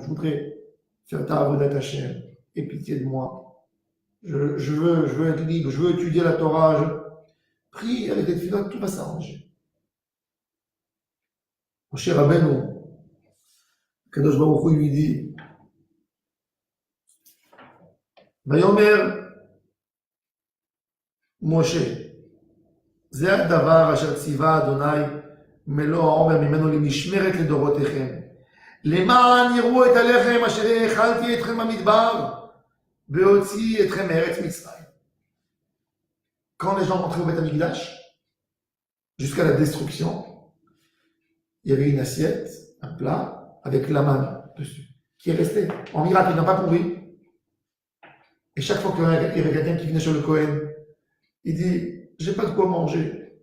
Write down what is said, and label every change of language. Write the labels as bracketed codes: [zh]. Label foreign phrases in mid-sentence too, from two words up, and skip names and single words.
[fr] Je voudrais faire ta [he] עבודת השם. [fr] Aie pitié de moi. Je veux être libre, je veux étudier la Torah. Prie avec des filotes, tout va s'arranger. Mon cher Rabbeinu, [he] קדוש ברוך הוא [fr] lui dit, [he] ויאמר משה, זה הדבר אשר ציווה אדוני מלוא העומר ממנו למשמרת לדורותיכם. למען יראו את הלחם אשר האכלתי אתכם במדבר, והוציא אתכם מארץ מצרים. [fr] Quand les gens rentraient au [he] בית המקדש, [fr] jusqu'à la destruction, il y avait une assiette, un plat, avec la manne dessus, qui est resté. En miracle, il n'a pas pourri. Et chaque fois qu'il y avait quelqu'un qui venait sur le Kohen, il dit, j'ai pas de quoi manger.